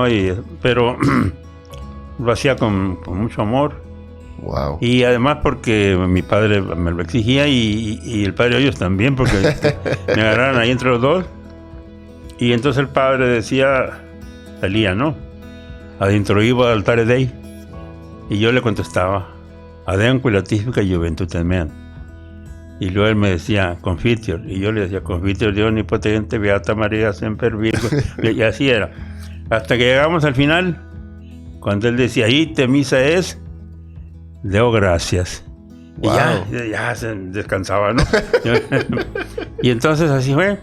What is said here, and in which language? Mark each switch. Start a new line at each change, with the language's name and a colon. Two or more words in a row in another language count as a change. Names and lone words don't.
Spanish: Pero lo hacía con mucho amor. ¡Wow! Y además porque mi padre me lo exigía, y el padre Hoyos también, porque me agarraron ahí entre los dos. Y entonces el padre salía, ¿no?
Latin: Ad introibo ad altare Dei.
Spanish: Y yo le contestaba:
Latin: Adeam quilatifica juventutem meam.
Spanish: Y luego él me decía Confiteor, y yo le decía Confiteor Dios omnipotente,
Latin: Beata María Semper Virgo.
Spanish: Y así era, hasta que llegamos al final, cuando él decía
Latin: ite misa es, deo gracias.
Spanish: Wow. Y ya se descansaba, ¿no? Y entonces así fue.